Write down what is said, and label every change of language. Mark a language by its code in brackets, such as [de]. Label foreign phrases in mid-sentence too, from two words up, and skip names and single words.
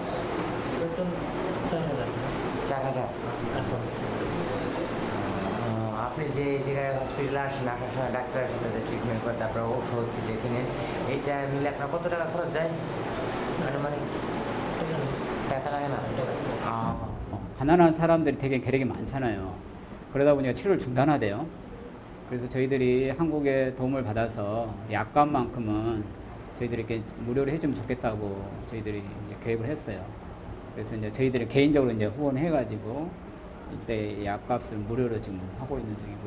[bn] বেতন 4000। 4000। আপনি যে এই জায়গায় হসপিটালে আসেন, আসার সময় ডাক্তারের সাথে যে ট্রিটমেন্ট করে তারপরে ওষুধ যে কিনেন, এইটা মিলে আপনার কত টাকা খরচ যায়? মানে টাকা লাগে না? [ko] 가난한 사람들이 되게 계획이 많잖아요. 그러다 보니까 치료를 중단하대요. 그래서 저희들이 한국의 도움을 받아서 약값만큼은 저희들이 이렇게 무료로 해주면 좋겠다고 저희들이 이제 계획을 했어요. 그래서 이제 저희들이 개인적으로 이제 후원해가지고 이때 약값을 무료로 지금 하고 있는 중이고요.